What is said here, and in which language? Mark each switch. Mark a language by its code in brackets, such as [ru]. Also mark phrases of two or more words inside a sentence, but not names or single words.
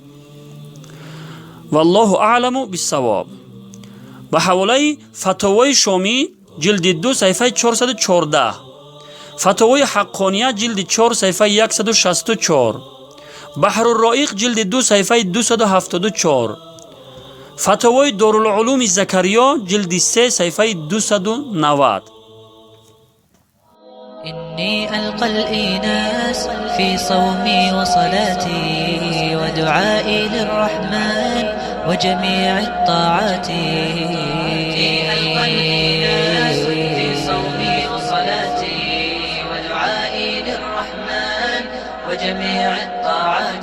[ar] والله أعلم بالصواب. [tg] ба ҳаволаи фатовои шомӣ ҷилди 2 саҳифаи 414, фатовои ҳаққония ҷилди 4 саҳифаи 164, баҳрурроиқ ҷилди 2 саҳифаи 274, фатовои дорулулуми закариё ҷилди 3 саҳифаи 290. [ar] إني ألقى الإناس في صومي وصلاتي ودعائي للرحمن وجميع الطاعات. ألقى الإناس في صومي وصلاتي ودعائي للرحمن وجميع الطاعات.